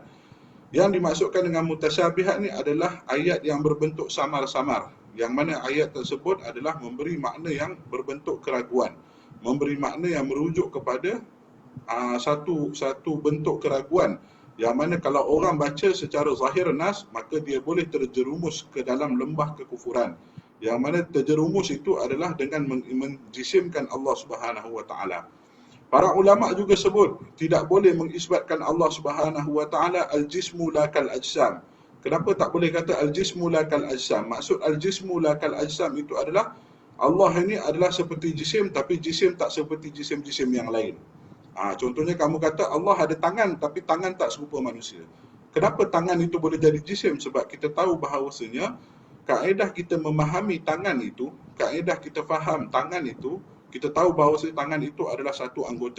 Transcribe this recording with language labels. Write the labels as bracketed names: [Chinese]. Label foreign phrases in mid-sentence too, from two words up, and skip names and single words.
[Malay] Yang dimaksudkan dengan mutasyabihat ni adalah ayat yang berbentuk samar-samar, yang mana ayat tersebut adalah memberi makna yang berbentuk keraguan, memberi makna yang merujuk kepada satu bentuk keraguan, yang mana kalau orang baca secara zahir nas, maka dia boleh terjerumus ke dalam lembah kekufuran. Yang mana terjerumus itu adalah dengan menjisimkan Allah [Arabic] سبحانه وتعالى. [Malay] Para ulama juga sebut tidak boleh mengisbatkan Allah [Arabic] سبحانه وتعالى الجسم لا كالأجسام. [Malay] Kenapa tak boleh kata [Arabic] الجسم لا كالأجسام? [Malay] Maksud [Arabic] الجسم لا كالأجسام [Malay] itu adalah Allah ini adalah seperti jisim, tapi jisim tak seperti jisim-jisim yang lain. Contohnya kamu kata Allah ada tangan, tapi tangan tak serupa manusia. Kenapa tangan itu boleh jadi jisim? Sebab kita tahu bahawasanya kaedah kita memahami tangan itu, kaedah kita faham tangan itu, kita tahu bahawasanya tangan itu adalah satu anggota.